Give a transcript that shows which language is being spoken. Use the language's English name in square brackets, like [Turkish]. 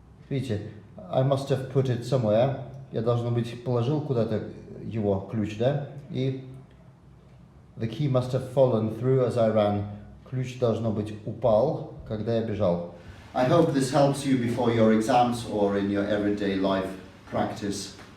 [English] Видите, I must have put it somewhere. [Russian] Я, должно быть, положил куда-то его ключ, да? [English] И the key must have fallen through as I ran. [Russian] Ключ, должно быть, упал, когда я бежал. [English] I hope this helps you before your exams or in your everyday life practice.